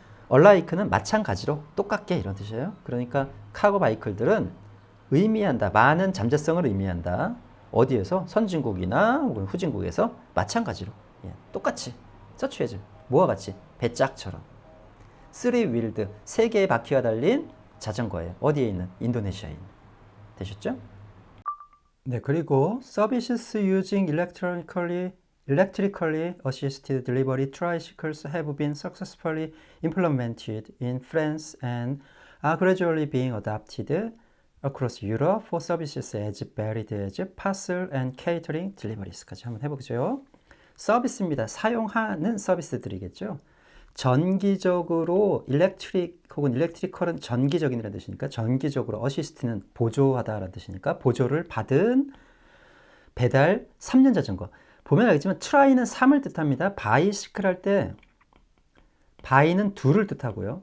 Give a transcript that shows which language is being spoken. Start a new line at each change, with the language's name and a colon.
Korean: alike는 마찬가지로 똑같게 이런 뜻이에요. 그러니까 카고 바이클들은 의미한다, 많은 잠재성을 의미한다. 어디에서? 선진국이나 혹은 후진국에서 마찬가지로, 예, 똑같이 서치해져. 뭐와 같이? 배짝처럼. 3-wheeled, 3개의 바퀴가 달린 자전거예요. 어디에 있는? 인도네시아에 있는. 되셨죠?
English: 네, 그리고 services using electrically assisted delivery tricycles have been successfully implemented in France and are gradually being adopted across Europe for services as varied as parcel and catering deliveries
Korean: 까지 한번 해보죠. 서비스입니다. 사용하는 서비스들이겠죠. 전기적으로 일렉트릭 혹은 일렉트리컬은 전기적인이라는 뜻이니까 전기적으로 어시스트는 보조하다라는 뜻이니까 보조를 받은 배달 3년 자전거. 보면 알겠지만 트라이는 3을 뜻합니다. 바이시클 할 때 바이는 2를 뜻하고요.